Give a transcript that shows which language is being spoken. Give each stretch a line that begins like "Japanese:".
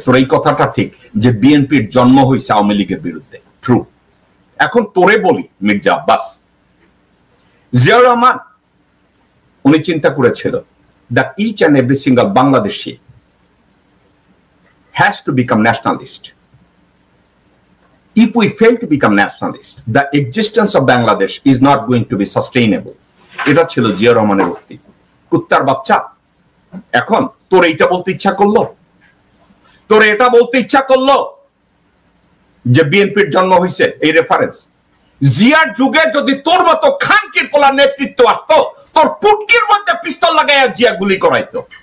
Bangla: তোর এই কথাটা ঠিক যে বিএনপির জন্ম হয়েছে আওয়ামী লীগের বিরুদ্ধে, ট্রু। এখন তোরে বলি মির্জা আব্বাস, জিয়াউর রহমান উনি চিন্তা করেছিল
English: that each and every single Bangladeshi has to become nationalist. If we fail to become nationalist, the existence of Bangladesh is not going to be sustainable.
Bangla: এটা ছিল জিয়াউর রহমানের উক্তি। কুত্তার বাচ্চা, এখন তোর এইটা বলতে ইচ্ছা করলো, তোর এটা বলতে ইচ্ছা করলো যে বিএনপির জন্ম হয়েছে এই রেফারেন্স? জিয়ার যুগে যদি তোর মতো খানকির পোলা নেতৃত্ব আসতো, তোর পুটকির মধ্যে পিস্তল লাগাইয়া জিয়া গুলি করাইতো।